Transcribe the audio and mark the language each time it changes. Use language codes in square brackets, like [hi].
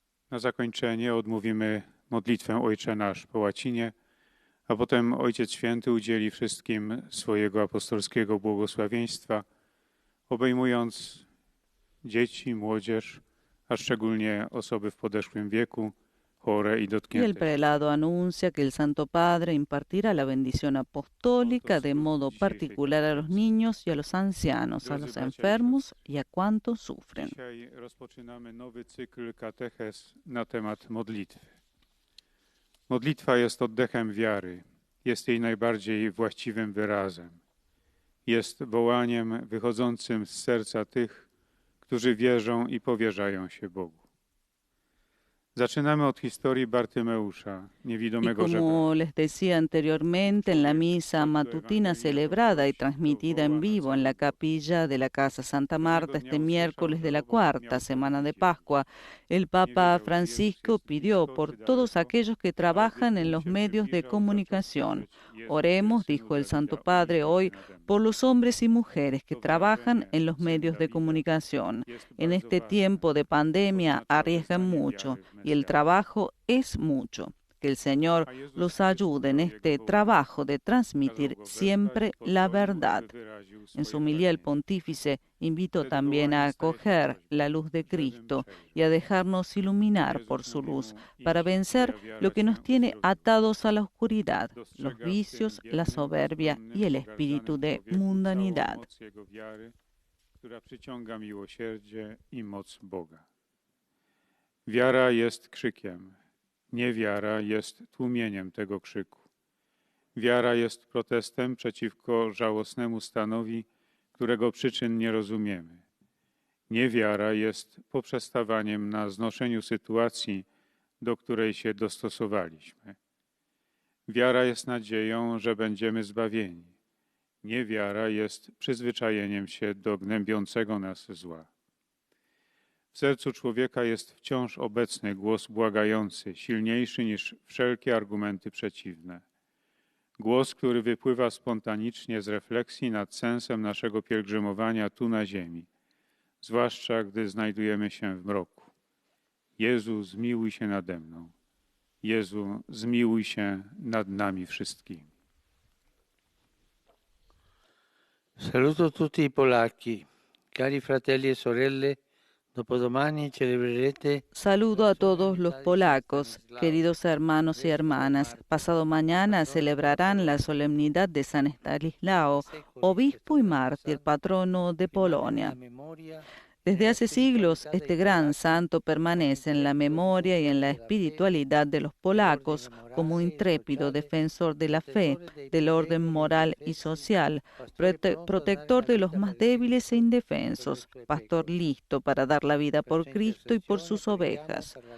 [pl] Na zakończenie odmówimy modlitwę Ojcze Nasz po łacinie, a potem Ojciec Święty udzieli wszystkim swojego apostolskiego błogosławieństwa, obejmując dzieci, młodzież, a szczególnie osoby w podeszłym wieku, chore i [es] Y el [pl] dotknięte. [es] prelado anuncia que el Santo Padre impartirá la bendición apostólica de modo particular a los niños y a los ancianos, a los enfermos y a cuantos sufren. [pl] Dzisiaj rozpoczynamy nowy cykl katechez na temat modlitwy. Modlitwa jest oddechem wiary, jest jej najbardziej właściwym wyrazem. Jest wołaniem wychodzącym z serca tych, którzy wierzą i powierzają się Bogu. Zaczynamy od historii Bartymeusza, [es] Y [pl] niewidomego żebraka. [es] como les decía anteriormente, en la misa matutina celebrada y transmitida en vivo en la capilla de la Casa Santa Marta este miércoles de la cuarta semana de Pascua, el Papa Francisco pidió por todos aquellos que trabajan en los medios de comunicación. Oremos, dijo el Santo Padre hoy, por los hombres y mujeres que trabajan en los medios de comunicación. En este tiempo de pandemia arriesgan mucho y el trabajo es mucho. Que el Señor los ayude en este trabajo de transmitir siempre la verdad. En su homilía el pontífice invitó también a acoger la luz de Cristo y a dejarnos iluminar por su luz para vencer lo que nos tiene atados a la oscuridad, los vicios, la soberbia y el espíritu de mundanidad. [pl] Która przyciąga miłosierdzie i moc Boga. Wiara jest krzykiem, niewiara jest tłumieniem tego krzyku. Wiara jest protestem przeciwko żałosnemu stanowi, którego przyczyn nie rozumiemy. Niewiara jest poprzestawaniem na znoszeniu sytuacji, do której się dostosowaliśmy. Wiara jest nadzieją, że będziemy zbawieni. Niewiara jest przyzwyczajeniem się do gnębiącego nas zła. W sercu człowieka jest wciąż obecny głos błagający, silniejszy niż wszelkie argumenty przeciwne. Głos, który wypływa spontanicznie z refleksji nad sensem naszego pielgrzymowania tu na ziemi, zwłaszcza gdy znajdujemy się w mroku. Jezu, zmiłuj się nade mną. Jezu, zmiłuj się nad nami wszystkimi. [it] Saluto tutti i polacchi, cari fratelli e sorelle. Dopodomani celebrerete. [es] Saludo a todos los polacos, queridos hermanos y hermanas. Pasado mañana celebrarán la solemnidad de San Estanislao, obispo y mártir, patrono de Polonia. Desde hace siglos, este gran santo permanece en la memoria y en la espiritualidad de los polacos como intrépido defensor de la fe, del orden moral y social, protector de los más débiles e indefensos, pastor listo para dar la vida por Cristo y por sus ovejas.